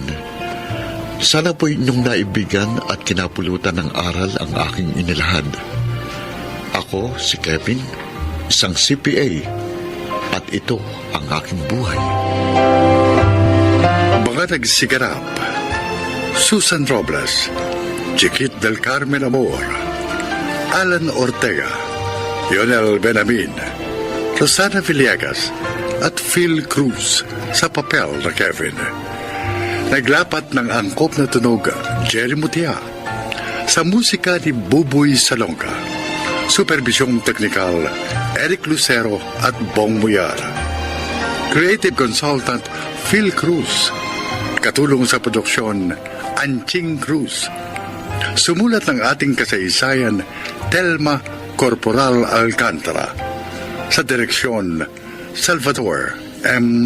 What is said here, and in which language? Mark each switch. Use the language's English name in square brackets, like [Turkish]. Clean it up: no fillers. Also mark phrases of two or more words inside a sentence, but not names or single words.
[Filipino] Sana po inyong naibigan at kinapulutan ng aral ang aking inilahad. Ako, si Kevin, isang CPA, at ito ang aking buhay. Mga nagsiganap: Susan Robles, Chiquit del Carmen Amor, Alan Ortega, Lionel Benamin, Rosana Villegas, at Phil Cruz sa papel na Kevin. Naglapat ng angkop na tunog Jerry Mutia, sa musika ni Buboy Salonga, supervisyong teknikal Eric Lucero at Bong Muyar, [English] creative consultant [Filipino] Phil Cruz, katulong sa produksyon Anching Cruz, sumulat ng ating kasaysayan Telma Corporal Alcantara, sa direksyon Salvador M.